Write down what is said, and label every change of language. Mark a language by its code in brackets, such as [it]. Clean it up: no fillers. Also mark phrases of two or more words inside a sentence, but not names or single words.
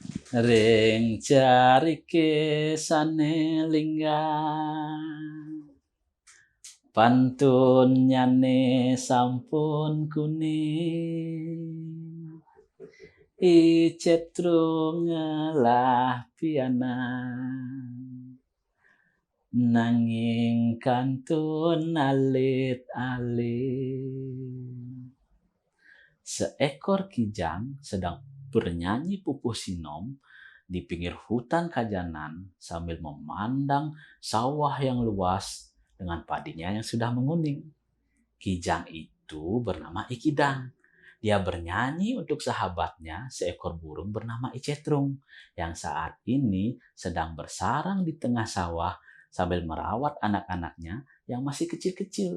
[ban] Ring carike sanelinggan, pantun nyane sampun kuning. Icetrum ngelah pianan, nanging kantun alit-alit. [id] Seekor kijang sedang bernyanyi pupuh sinom di pinggir hutan kajanan sambil memandang sawah yang luas dengan padinya yang sudah menguning. Kijang itu bernama Ikidang. Dia bernyanyi untuk sahabatnya, seekor burung bernama Icetrung, yang saat ini sedang bersarang di tengah sawah sambil merawat anak-anaknya yang masih kecil-kecil.